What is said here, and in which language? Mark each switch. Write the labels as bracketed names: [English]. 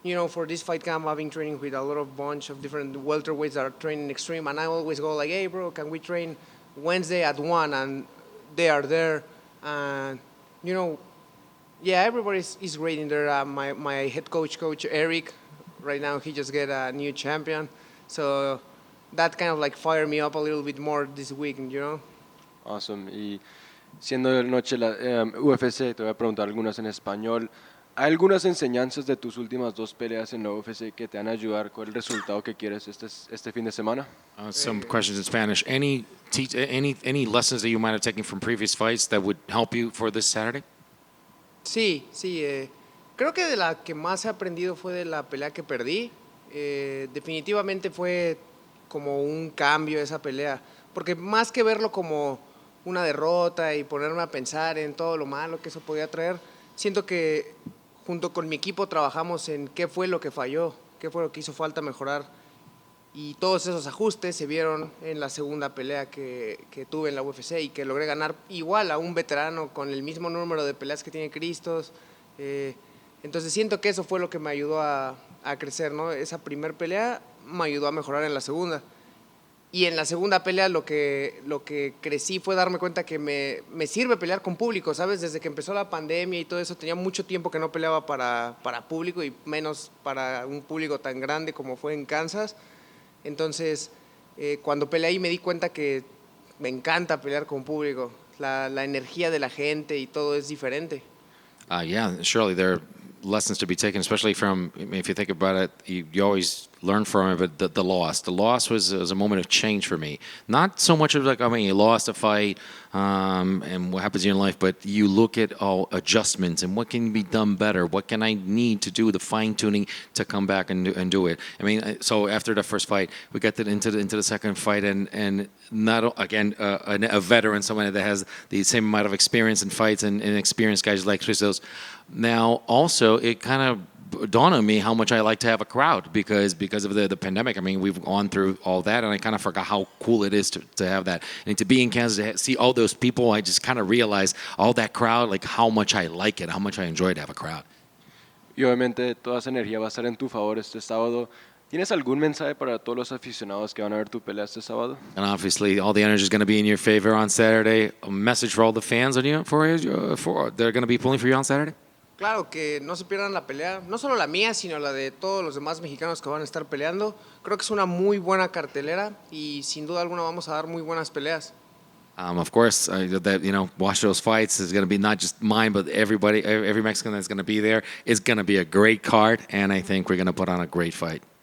[English] For this fight camp, I've been training with a lot of bunch of different welterweights that are training extreme, and I always go like, "Hey, bro, can we train Wednesday at 1?" And they are there, and you know, yeah, everybody is great in there. My head coach Eric, right now he just get a new champion, so that kind of like fired me up a little bit more this week. Awesome. [Spanish] Y siendo noche la UFC, te voy a preguntar algunas en español. ¿Hay algunas enseñanzas de tus últimas dos peleas en la UFC que te van a ayudar con el resultado que quieres este fin de semana? [English] Some questions in Spanish. Any lessons that you might have taken from previous fights that would help you for this Saturday? [Spanish] Sí. Creo que de la que más he aprendido fue de la pelea que perdí. Definitivamente fue como un cambio esa pelea, porque más que verlo como una derrota y ponerme a pensar en todo lo malo que eso podía traer, siento que junto con mi equipo trabajamos en qué fue lo que falló, qué fue lo que hizo falta mejorar, y todos esos ajustes se vieron en la segunda pelea que tuve en la UFC y que logré ganar igual a un veterano con el mismo número de peleas que tiene Cristos. Entonces siento que eso fue lo que me ayudó a crecer, ¿no? Esa primer pelea me ayudó a mejorar en la segunda. Y en la segunda pelea lo que crecí fue darme cuenta que me sirve pelear con público, ¿sabes? Desde que empezó la pandemia y todo eso, tenía mucho tiempo que no peleaba para público y menos para un público tan grande como fue en Kansas. Entonces, cuando peleé ahí me di cuenta que me encanta pelear con público. La energía de la gente y todo es diferente. [English] Yeah, surely there are lessons to be taken, especially from, I mean, if you think about it, you always learn from it, but the loss. The loss was a moment of change for me. Not so much of like, I mean, you lost a fight and what happens in your life, but you look at all adjustments and what can be done better. What can I need to do, the fine-tuning to come back and do it. I mean, so after the first fight, we got into the second fight, and not, again, a veteran, someone that has the same amount of experience in fights and experienced guys like Christos. Now, also, it kind of dawned on me how much I like to have a crowd because of the pandemic. I mean, we've gone through all that, and I kind of forgot how cool it is to have that. And to be in Kansas, to see all those people, I just kind of realized all that crowd, like how much I like it, how much I enjoy to have a crowd. [Spanish] Y obviamente toda esa energía va a estar en tu favor este sábado. ¿Tienes algún mensaje para todos los aficionados que van a ver tu pelea este sábado? [English] And obviously, all the energy is going to be in your favor on Saturday. A message for all the fans on you for they're going to be pulling for you on Saturday. [Spanish] Claro, que no se pierdan la pelea, no solo la mía, sino la de todos los demás mexicanos que van a estar peleando. Creo que es una muy buena cartelera y sin duda alguna vamos a dar muy buenas peleas. [English] Of course, watch those fights. Is going to be not just mine, but everybody, every Mexican that's going to be there. It's going to be a great card, and I think we're going to put on a great fight.